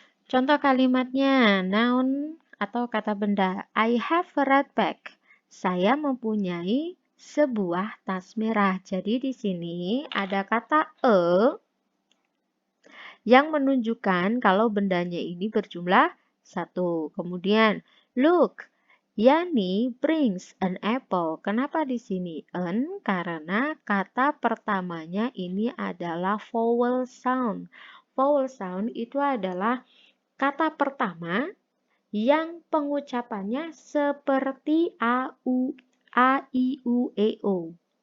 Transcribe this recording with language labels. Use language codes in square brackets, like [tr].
[id] Contoh kalimatnya, noun atau kata benda. [en] I have a red bag. [id] Saya mempunyai sebuah tas merah. Jadi di sini ada kata a yang menunjukkan kalau bendanya ini berjumlah satu. Kemudian, [en] look, Yani brings an apple. [id] Kenapa di sini an? Karena kata pertamanya ini adalah vowel sound. Vowel sound itu adalah kata pertama yang pengucapannya seperti a, u, a, i, u, e, o.